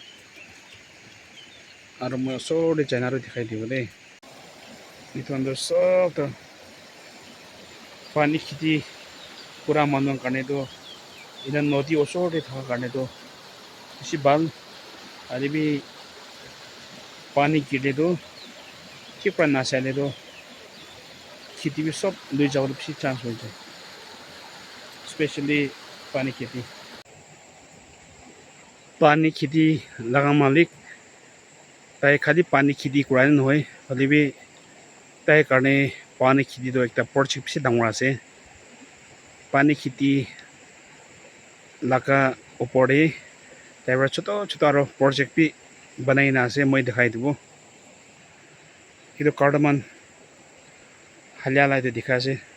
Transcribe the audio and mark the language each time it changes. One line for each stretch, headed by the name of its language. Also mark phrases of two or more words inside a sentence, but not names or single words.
Naga Pidgin: aro moi osor de jaina ro dikhai dibo de itu andar sob to pani khiti pura manon karne to ina nodi osor de thaka karne to bishi bal alibi pani gire to kipra nasale to khiti bi sob lui jawar bishi chance hoye jay especially pani khiti laga malik tai khali pani khiti kurai nohoi alibi tai karne pani khiti do ekta project bishi dangor ase pani khiti laga opor de taiwa choto aro project bi banai na ase moi dikhai dibo itu cardamom halia lai de dikha ase